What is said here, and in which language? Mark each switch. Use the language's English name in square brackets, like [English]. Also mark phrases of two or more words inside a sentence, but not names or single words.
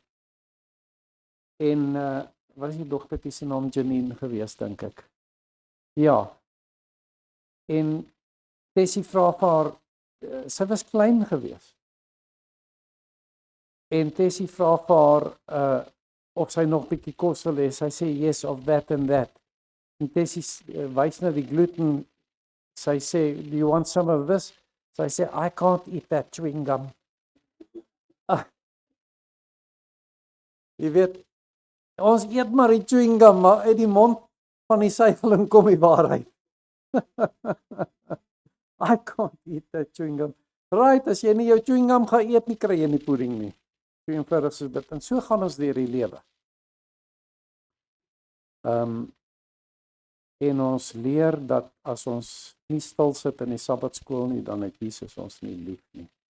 [Afrikaans] En wat is die dogtertjie se naam, Janine gewees, dink ek. Ja. En Tessie vra vir haar, sy was klein gewees. En Tessie vra vir haar of sy nog bietjie kos wil hê. Sy sê yes, [English] of that and that. [Afrikaans] En Tessie wys na die gluten. Sy sê, [English] do you want some of this? [Afrikaans] Sy sê, [English] I can't eat that chewing gum. [Afrikaans] Jy weet, ons eet maar die [English] chewing gum, [Afrikaans] maar uit die mond van die suiweling kom die waarheid. [English] I can't eat that chewing gum. Right, [Afrikaans] as jy nie jou [English] chewing gum [Afrikaans] gaan eet nie, kry jy nie pudding nie. So eenvoudig soos dit. En so gaan ons deur die lewe. En ons leer dat as ons nie stil sit in die Sabbatskool nie, dan het Jesus ons nie lief nie.